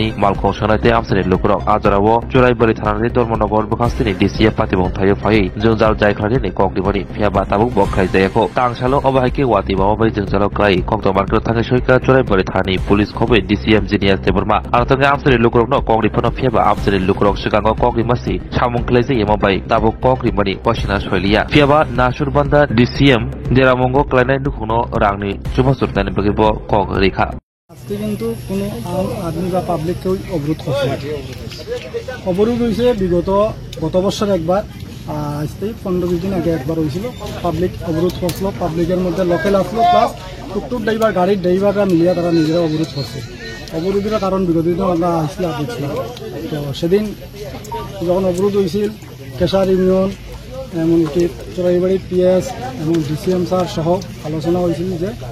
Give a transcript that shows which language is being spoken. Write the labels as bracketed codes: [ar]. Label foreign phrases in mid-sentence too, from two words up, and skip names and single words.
[trp] Malkong Sanate Amsani Lukrok Azarawo Juraibari Thanani Dormonogor Bahastini DCF Patibong Thayo Fai Jungjal Jaikladani Kokdibani Fiaba Tabuk Bokhai Jayako Tangshalo Obahike Wati Babai Jungjalo Klai Kokto Market Thangai Soika Juraibari Thani Police Khobe DCF Genius Teburma Artanga Amsani Lukrok no Kokdipono Fiaba Amsani Lukrok Shikango Kokdimasi Chamung Klese Yamabai Tabuk Kokdimani Koshina Soilia Fiaba Nashur Banda DCM Jeramongo Klanai Nukuno Rangni Chumasurtani Bagibo Kok Rikha [bn] আজকে কিন্তু কোনো আদমি বা পাবলিককেও অবরোধ করছে অবরোধ হয়েছে গত বছর একবার আজকে 15-20 দিন আগে একবার হয়েছিল পাবলিক অবরোধ করছিল পাবলিকের মধ্যে লোকাল আসলো প্লাস টুকটুক ড্রাইভার গাড়ির ড্রাইভাররা মিলিয়ে তারা নিজেরা অবরোধ করছে অবরোধের কারণ বিগত দিনে আমরা আসলে দেখছিলাম তো সেদিন যখন অবরোধ হয়েছিল কেশার ইউনিয়ন এমনকি চোরাইবাড়ি পিএস এবং ডিসিএম স্যার সহ আলোচনা হয়েছিল যে